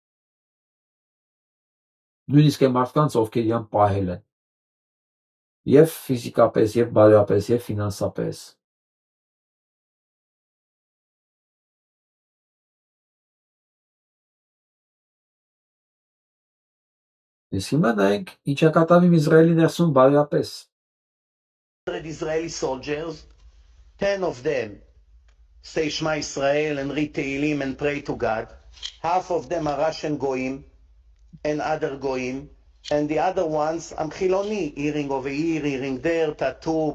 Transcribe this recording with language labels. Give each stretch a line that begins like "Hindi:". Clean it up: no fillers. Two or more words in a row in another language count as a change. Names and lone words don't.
Armenian: Նույնիսկ այն մարդկանց, ովքեր իրան պահել են։ Եվ ֆիզիկապես, եւ բարոյապես, եւ ֆինանսապես։ Իսկ հիմա նայենք ինչ է կատարվում Իսրայելի ներսում բարոյապես։
English: Israeli soldiers, 10 of them say
Hebrew: Shema Israel
English: and read Tehillim and pray to God. Half of them are Russian goyim and other goyim, and the other ones I'm Chiloni, hearing over here, hearing there, tattoo.